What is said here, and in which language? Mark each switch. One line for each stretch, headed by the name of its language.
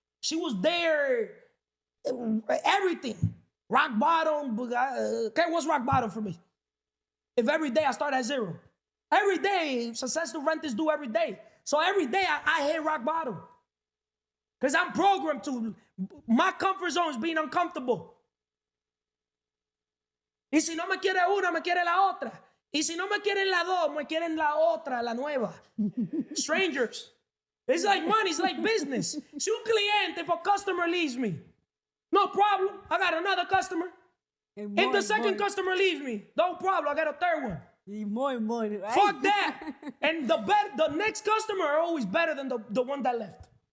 English: She was there, everything. Rock bottom, okay, what's rock bottom for me? If every day I start at zero. Every day, successful rent is due every day. So every day I hit rock bottom. Because I'm programmed to, my comfort zone is being uncomfortable.
Spanish: Y si no me quiere una, me quiere la otra. Y si no me quieren la dos, me quieren la otra, la nueva.
English: Strangers. It's like money, it's like business.
Spanish: Si un cliente,
English: if a customer leaves me, no problem, I got another customer. If the second customer leaves me, no problem, I got a third one. Y more, right? Fuck that. And the next customer are always better than the one that left.